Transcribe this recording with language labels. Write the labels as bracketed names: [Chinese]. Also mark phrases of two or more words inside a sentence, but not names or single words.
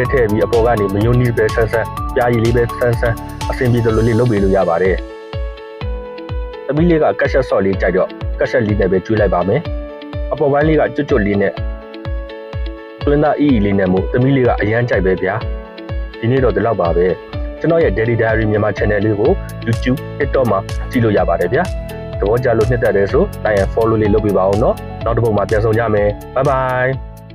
[Burmese] ထည့်ပြီးအပေါ်ကနေမယိုနီးပဲဆန်းဆန်းပြားရည်လေးပဲဆန်းဆန်းအဆင်ပြေသလိုလေးလုပ်ပေးလို့ရပါတယ်သမီးလေးကကက်ရှက်ဆော့လေးကြိုက်တော့ကက်ရှက်လေးနဲ့ပဲကျွေးလိုက်ပါမယ်အပေါ်ပိုင်းလေးကကျွတ်ကျွတ်လေးနဲ့သွင်းသားအီအီလေးနဲ့မို့သမီးလေးကအရန်ကြိုက်ပဲဗျာဒီနေ့တော့ဒီလောက်ပါပဲကျွန်တော်ရဲ့ Daddy Diary မြန်မာ channel လေးကို YouTube TikTok မှာကြည့်လို့ရပါတယ်ဗျာသဘောကျလို့နှစ်သက်တယ်ဆို [English] like and follow [Burmese] လေးလုပ်ပေးပါဦးเนาะနောက်တစ်ပုဒ်မှာပြန်ဆောင်ကြမယ် [English] bye bye